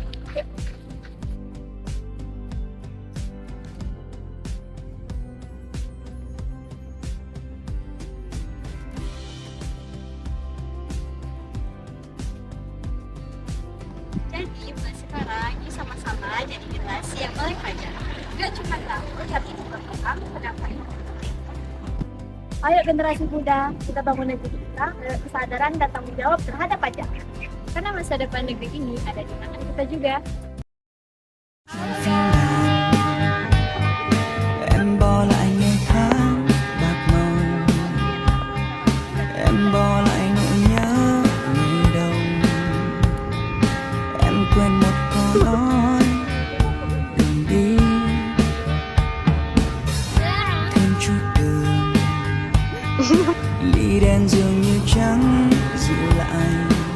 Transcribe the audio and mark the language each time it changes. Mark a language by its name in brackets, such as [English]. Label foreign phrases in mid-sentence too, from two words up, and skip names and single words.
[Indonesian] Jadi mulai sekarang ini sama-sama jadi generasi yang melek pajak. Gak cuma tahu, tapi juga paham kenapa ini penting. Ayo generasi muda, kita bangun negeri kita dengan kesadaran dan tanggung jawab terhadap pajak. Karena masa depan negeri ini ada di tangan kita juga. [Vietnamese] Em bỏ lại ngày tháng bạc màu, em bỏ lại nỗi nhớ ngày đầu, em quên một câu nói đừng đi, thêm chút đường ly đen dường như chẳng dịu lại.